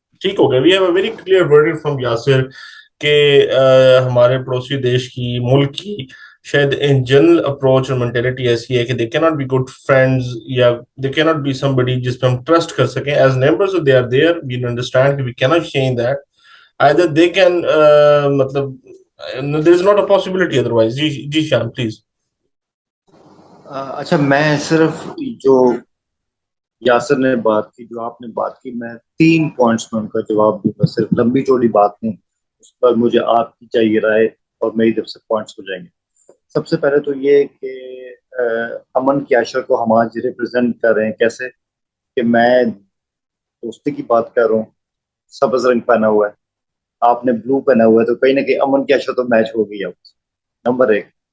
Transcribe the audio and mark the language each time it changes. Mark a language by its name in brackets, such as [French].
[Urdu] ٹھیک ہو گیا, [English] we have a very clear word from Yasir [Urdu] کہ ہمارے پڑوسی دیش کی ملک کی شاید ان جنرل اپروچ اور مینٹیلٹی ایسی ہے کہ [English] they can not be good friends [Urdu] یا [English] they can not be some buddy [Urdu] جس پہ ہم ٹرسٹ کر سکیں as neighbours. [English] They are there, we understand کہ we can not change that. either they can مطلب there is not a possibility otherwise. [Urdu] جی شان پلیز. اچھا میں صرف جو یاسر نے بات کی, جو آپ نے بات کی, میں 3 پوائنٹس میں ان کا جواب دوں گا, صرف لمبی چوڑی بات نہیں, اس پر مجھے آپ کی چاہیے رائے اور میری طرف سے پوائنٹس ہو جائیں گے. سب سے پہلے تو یہ کہ امن کیاشر کو ہم آج ریپرزینٹ کر رہے ہیں کیسے, کہ میں دوستی کی بات کر رہا ہوں, سبز رنگ پہنا ہوا ہے, آپ نے بلو پہنا ہوا ہے, تو کہیں نہ کہیں امن کیاشر تو میچ ہو گئی ہے. نمبر 1.